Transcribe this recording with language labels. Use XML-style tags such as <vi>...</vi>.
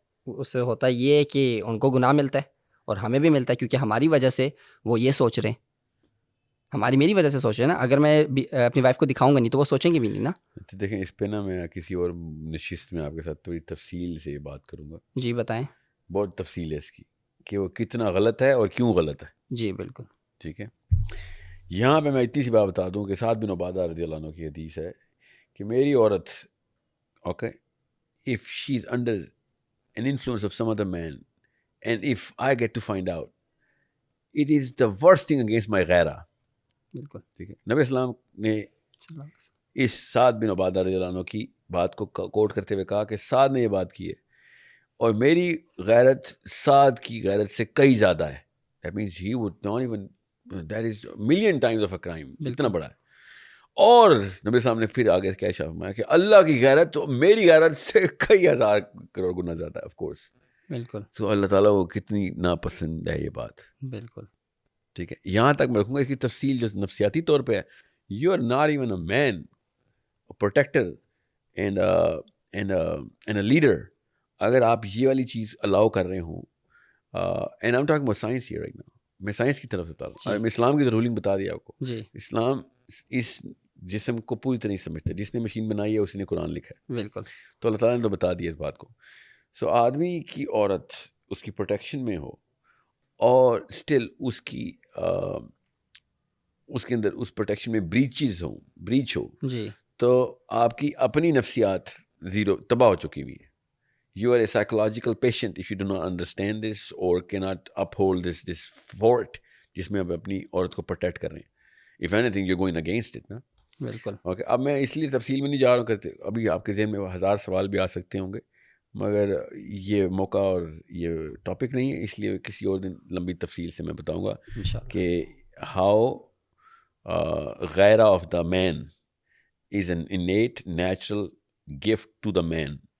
<ur>اس سے ہوتا یہ ہے کہ ان کو گناہ ملتا ہے اور ہمیں بھی ملتا ہے, کیونکہ ہماری وجہ سے وہ یہ سوچ رہے ہیں, میری وجہ سے سوچ رہے ہیں نا. اگر میں اپنی وائف کو دکھاؤں گا نہیں تو وہ سوچیں گے بھی نہیں نا. دیکھیں اس پہ نا میں کسی اور نشست میں آپ کے ساتھ تھوڑی تفصیل سے بات کروں گا. جی بتائیں. بہت تفصیل ہے اس کی کہ وہ کتنا غلط ہے اور کیوں غلط ہے. جی بالکل. ٹھیک ہے. یہاں پہ میں اتنی سی بات بتا دوں کہ سعد بن عبادہ رضی اللہ عنہ کی حدیث ہے کہ میری عورت, okay,</ur> <en>if she is under an influence of some other man and if I get to find out, it is the worst thing against my</en> <ur>غیرہ. بالکل. ٹھیک ہے. نبی اسلام نے اس سعد بن عبادہ رضی اللہ عنہ کی بات کو کوٹ کرتے ہوئے کہا کہ سعد نے یہ بات کی ہے اور میری غیرت سعد کی غیرت سے کئی زیادہ ہے.</ur> <en>That means he would not even, that is million times of a crime.</en> <ur>اتنا بڑا ہے. اور نبی صاحب نے پھر آگے کیا فرمایا کہ اللہ کی غیرت تو میری غیرت سے کئی ہزار کروڑ گنا زیادہ ہے. Of course. بالکل. تو اللہ تعالیٰ کو کتنی ناپسند ہے یہ بات. بالکل. ٹھیک ہے. یہاں تک میں رکھوں گا. اس کی تفصیل جو نفسیاتی طور پہ ہے,</ur> <en>You are not even a man, protector and a leader.</en> <ur>اگر آپ یہ والی چیز الاؤ کر رہے ہوں,</ur> <en>and I am talking about science here right now,</en> <ur>میں سائنس کی طرف سے بتا رہا ہوں. میں اسلام کی رولنگ بتا دیا آپ کو. اسلام اس جسم کو پوری طرح نہیں سمجھتا. جس نے مشین بنائی ہے اسی نے قرآن لکھا ہے. بالکل. تو اللہ تعالیٰ نے تو بتا دیا اس بات کو. سو آدمی کی عورت اس کی پروٹیکشن میں ہو اور اسٹل اس کی اس کے اندر اس پروٹیکشن میں بریچ ہو جی, تو آپ کی اپنی نفسیات زیرو تباہ ہو چکی ہوئی ہے.</ur> <en>You are a psychological patient if you do not understand this or cannot uphold this fort</en> <ur>جس میں آپ اپنی عورت کو پروٹیکٹ کر رہے ہیں.</ur> <en>If anything you're going against it نا.</en> <ur>بالکل. اوکے, اب میں اس لیے تفصیل میں نہیں جا رہا ہوں کرتے. ابھی آپ کے ذہن میں 1000 سوال بھی آ سکتے ہوں گے, مگر یہ موقع اور یہ ٹاپک نہیں ہے, اس لیے کسی اور دن لمبی تفصیل سے میں بتاؤں گا کہ</ur> <en>How غیرہ of the man is an innate natural gift to the man.</en>